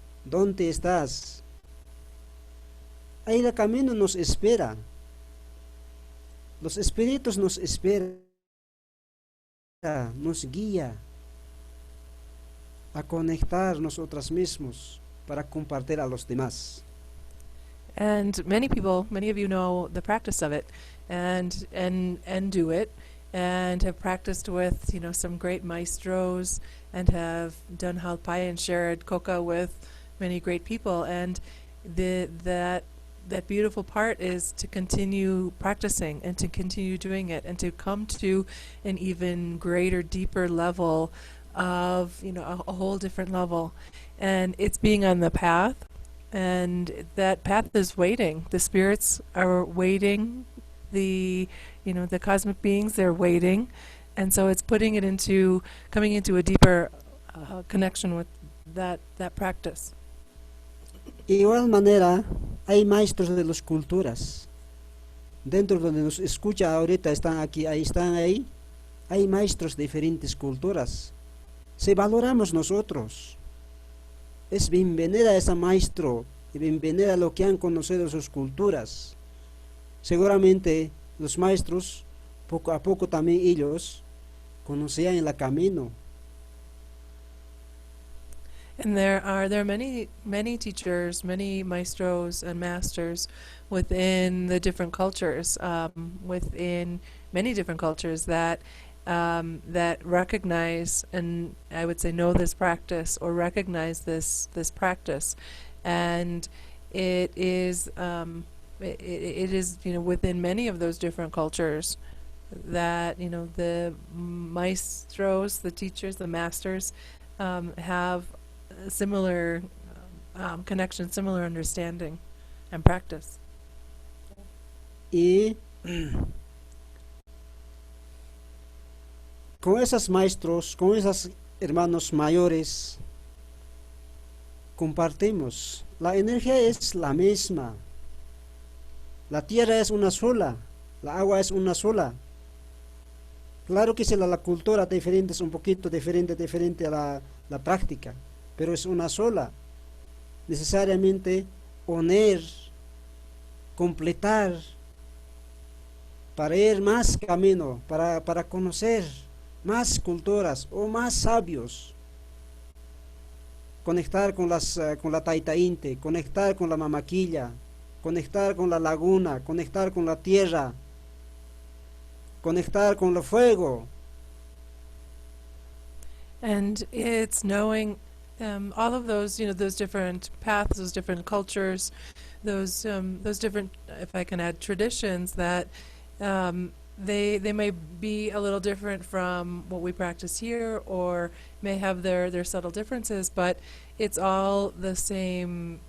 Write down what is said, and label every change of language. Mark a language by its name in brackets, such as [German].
[Spanish] ¿Dónde estás? Ahí el camino nos espera. Los espíritus nos esperan, nos guía a conectar nosotros mismos para compartir a los demás. [English] And many of you know the practice of it and do it and have practiced with, some great maestros and have done halpai and shared coca with many great people. And that beautiful part is to continue practicing and to continue doing it and to come to an even greater, deeper level of, a whole different level. And it's being on the path. And that path is waiting. The spirits are waiting. The the cosmic beings, they're waiting. And so it's coming into a deeper connection with that practice. [Spanish] Igual manera, hay maestros de las culturas. Dentro donde nos escucha ahorita, están ahí, hay maestros de diferentes culturas. Si valoramos nosotros, es bienvenida a ese maestro y bienvenida a lo que han conocido sus culturas. Seguramente los maestros, poco a poco también ellos, conocían el camino. [English] And there are many teachers, many maestros and masters within the different cultures, within many different cultures that recognize, and I would say know this practice or recognize this practice, and it is within many of those different cultures that the maestros, the teachers, the masters have a similar connection, similar understanding and practice. [Spanish] Y con esos maestros, con esos hermanos mayores, compartimos. La energía es la misma. La tierra es una sola. La agua es una sola. Claro que si la cultura diferente es un poquito diferente a la práctica, pero es una sola. Necesariamente unir, completar, para ir más camino, para conocer más culturas o más sabios. Conectar con la taitainte, conectar con la mamaquilla, conectar con la laguna, conectar con la tierra, conectar con el fuego. [English] And it's knowing all of those, those different paths, those different cultures, those different, if I can add, traditions that they may be a little different from what we practice here, or may have their subtle differences, but it's all the same.